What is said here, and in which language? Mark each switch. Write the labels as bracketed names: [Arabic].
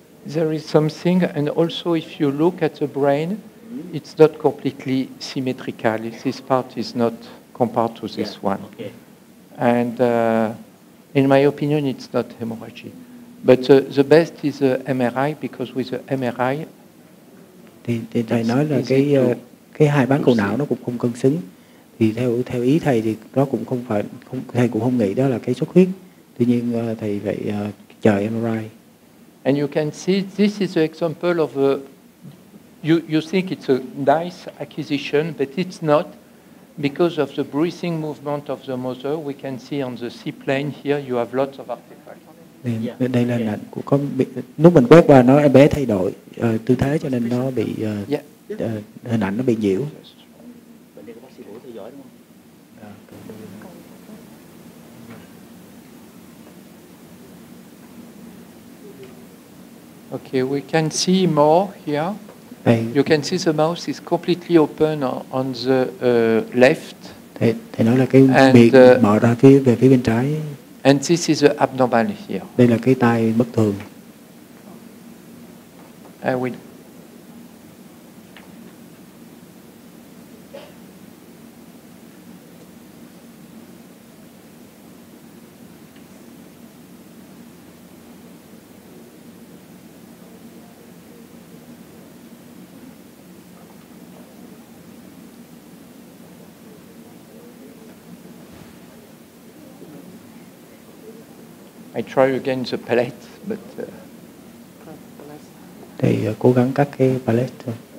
[English] There is something, and also if you look at the brain, it's not completely symmetrical. This part is not compared to this one. Okay. And in my opinion, it's not hemorrhage. But the best is the MRI, because with the MRI, [Vietnamese] thì thầy nói là cái hai bán cầu não nó cũng không cân xứng. Thì theo ý thầy thì nó cũng không phải, thầy cũng không nghĩ đó là cái xuất huyết. Tuy nhiên thầy phải chờ MRI. [English] And you can see this is the example of a you think it's a nice acquisition, but it's not. Because of the breathing movement of the mother, we can see on the seaplane here you have lots of artifacts. [Vietnamese] Đây là hình ảnh của lúc mình quét qua nó em bé thay đổi tư thế cho nên nó bị hình ảnh nó bị nhiễu. Bệnh nhân của bác sĩ Vũ theo dõi đúng không? [English] Okay, we can see more here. You can see the mouth is completely open on the left. [Vietnamese] Thầy nói là cái miệng mở ra về phía bên trái. [English] And this is the abnormal here. [Vietnamese] Đây là cái tai bất thường. [English] I will. I try again the palette, but [Vietnamese] thì cố gắng cắt cái palette thôi.